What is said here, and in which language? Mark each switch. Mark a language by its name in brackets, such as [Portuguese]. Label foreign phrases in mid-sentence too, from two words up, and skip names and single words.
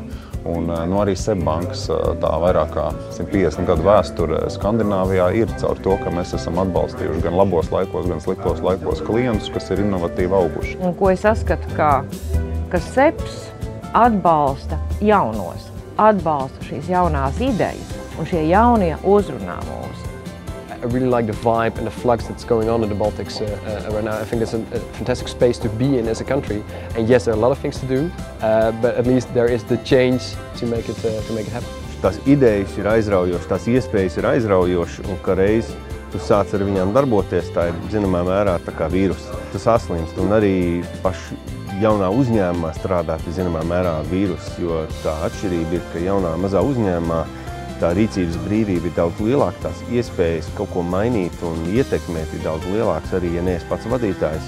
[Latvian] Un arī SEB bankas tā vairāk kā 150 gadu vēsture Skandināvijā ir caur to, ka mēs esam atbalstījuši gan labos laikos, gan sliktos laikos klientus, kas ir inovatīvi auguši. Un ko es saskatu, ka SEBs atbalsta jaunos, atbalsta šīs jaunās idejas, un šie jaunie uzrunā mūs. [English] I really like the vibe and the flux that's going on in the Baltics right now. I think it's a fantastic space to be in as a country. And yes, there are a lot of things to do, but at least there is the change to make it happen. [Latvian] Tās idejas ir aizraujošas, tās iespējas ir aizraujošas, un ka reiz tu sāc ar viņām darboties, tā ir zināmā mērā tā kā vīrus. Tu saslimst, un arī paši jaunā uzņēmumā strādāt ir zināmā mērā vīrus, jo tā atšķirība ir, ka jaunā mazā uzņēmumā tā rīcības brīvība ir daudz lielāka, tās iespējas kaut ko mainīt un ietekmēt ir daudz lielāks arī, ja neesi pats vadītājs.